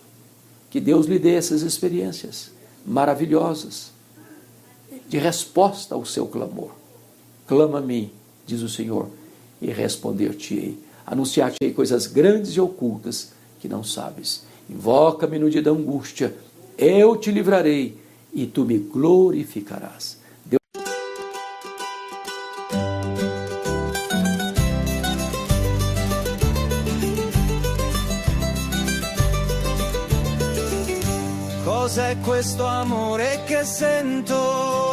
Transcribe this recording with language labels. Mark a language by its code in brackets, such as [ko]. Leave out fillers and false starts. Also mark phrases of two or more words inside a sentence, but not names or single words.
[pt] Que Deus lhe dê essas experiências maravilhosas de resposta ao seu clamor. Clama a mim, diz o Senhor, e responder-te-ei. Anunciar-te-ei coisas grandes e ocultas que não sabes. Invoca-me no dia da angústia, eu te livrarei e tu me glorificarás. [it] Cos'è questo amore che sento?